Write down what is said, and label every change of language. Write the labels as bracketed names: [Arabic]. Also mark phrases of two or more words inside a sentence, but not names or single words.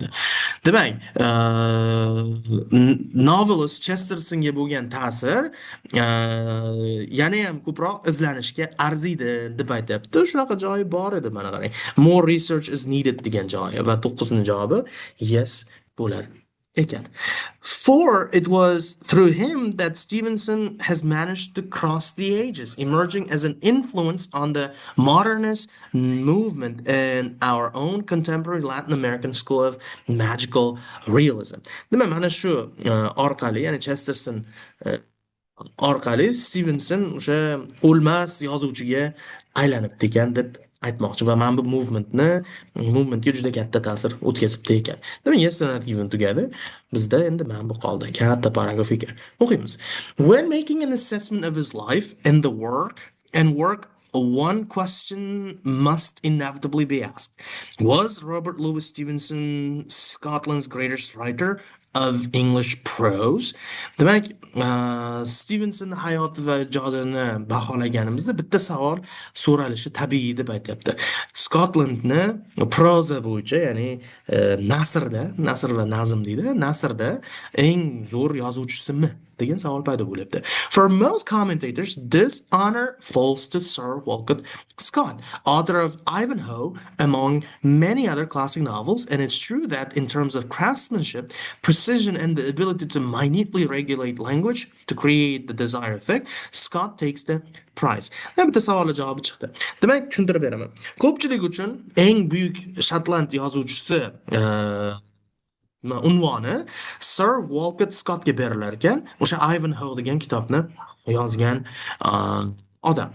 [Uzbek] Demak, novelist Chestertonga bo'lgan ta'sir yana ham ko'proq izlanishga arziydi deb aytyapti. Shunaqa joyi bor edi, mana qarang. [English] More research is needed [Uzbek] degan joyi va 9 javobi yes bo'lar ekan. [English] For it was through him that Stevenson has managed to cross the ages, emerging as an influence on the modernist movement in our own contemporary Latin American school of magical realism. [Uzbek] Demak, mana shu orqali, ya'ni Chesterton orqali Stevenson o'sha o'lmas yozuvchiga aylanibdi ekan deb aytmoqchi va mana bu movementga juda katta ta'sir o'tkazibdi ekan. Demak, [English] yes given [Uzbek] tugadi. Bizda endi mana bu qoldi. Katta paragraf ekan. O'qiymiz. [English] When making an assessment of his life and the work, one question must inevitably be asked. Was Robert Louis Stevenson Scotland's greatest writer of English prose? [Uzbek] Demak, Stevenson hayoti va ijodini baholaganimizda bitta savol so'ralishi tabiiy deb aytyapti. Scotlandni proza bo'yicha, ya'ni nasr va nazm deydi, nasrda eng zo'r yozuvchisimi degan savol paydo bo'lyapti. [English] For most commentators, this honor falls to Sir Walcott Scott, author of Ivanhoe, among many other classic novels, and it's true that in terms of craftsmanship, precision, and the ability to minutely regulate language to create the desired effect, Scott takes the prize. [Uzbek] Bitta savolga javobi chiqdi. Demak, tushuntirib beraman. Ko'pchilik uchun eng buyuk Shotland yozuvchisi unvoni Sir Walcott Scottga berilar ekan. O'sha Ivanhoe degan kitobni yozgan odam.